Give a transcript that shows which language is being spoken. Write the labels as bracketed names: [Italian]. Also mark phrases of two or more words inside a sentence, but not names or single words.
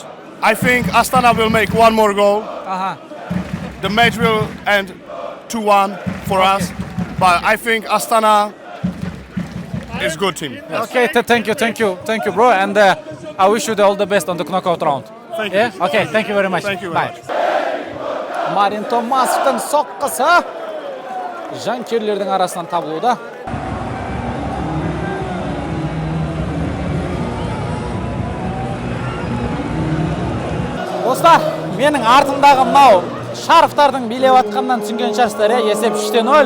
[English] I think Astana will make 1 more goal. Uh-huh. The match will end 2-1 for us, but I think Astana is good team. Yes. Okay, thank you, bro, and I wish you all the best on the knockout round. Thank you. Yeah? Okay, thank you very much. Thank you very Bye. [Kazakh] Марин Томасовтың соққысы жанкүйерлердің арасынан табылуда. Достар, менің артымдағы мынау шарфтардың билеп атқаннан түсінген шығарсыздар, есеп 3-0.